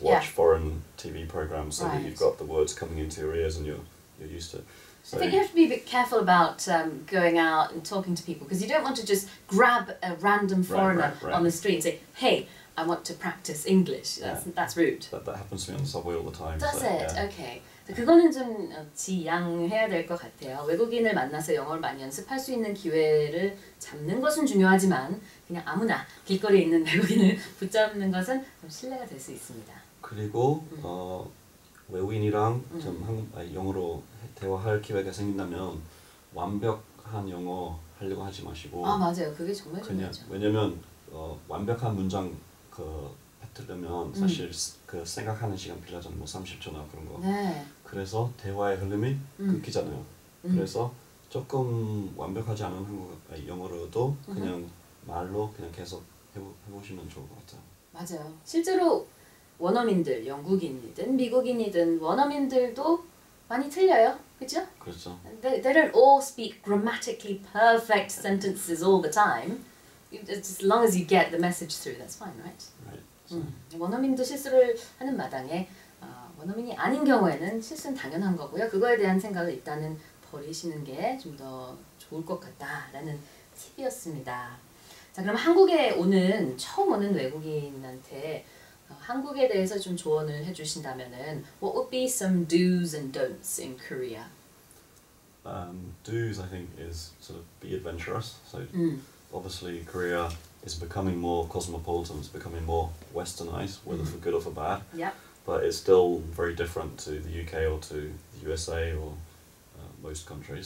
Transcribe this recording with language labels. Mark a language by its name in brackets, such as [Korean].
[English] Watch foreign TV programs so that you've got the words coming into your ears and you're used to it. So I think you have to be a bit careful about going out and talking to people because you don't want to just grab a random foreigner on the street and say, "Hey, I want to practice English." That's rude. That happens to me on the subway all the time. Does it? Okay. [Korean] 그거는 좀 지양해야 될 것 같아요. 외국인을 만나서 영어를 많이 연습할 수 있는 기회를 잡는 것은 중요하지만 그냥 아무나 길거리에 있는 외국인을 붙잡는 것은 좀 신뢰가 될 수 있습니다. 그리고 외국인이랑 좀 영어로 대화할 기회가 생긴다면 완벽한 영어 하려고 하지 마시고. 아 맞아요, 그게 정말 중요하죠. 왜냐면 완벽한 문장 뱉으려면 사실 그 생각하는 시간 필요하잖아요. 뭐 30초나 그런 거. 네. 그래서 대화의 흐름이 끊기잖아요. 그래서 조금 완벽하지 않은 영어로도 그냥 말로 그냥 계속 해보시면 좋을 것 같아요. 맞아요. 실제로 원어민들, 영국인이든 미국인이든 원어민들도 많이 틀려요. 그죠? 그렇죠. [English] They don't all speak grammatically perfect sentences all the time. As long as you get the message through, that's fine, right? Right. So. [Korean] 원어민도 실수를 하는 마당에 원어민이 아닌 경우에는 실수는 당연한 거고요. 그거에 대한 생각을 일단은 버리시는 게 좀 더 좋을 것 같다라는 팁이었습니다. 자, 그럼 한국에 처음 오는 외국인한테 한국에 대해서 좀 조언을 해주신다면은 [English] What would be some do's and don'ts in Korea? Do's, I think, is sort of be adventurous. So obviously Korea is becoming more cosmopolitan, it's becoming more westernized, whether for good or for bad. Yep. But it's still very different to the UK or to the USA or most countries.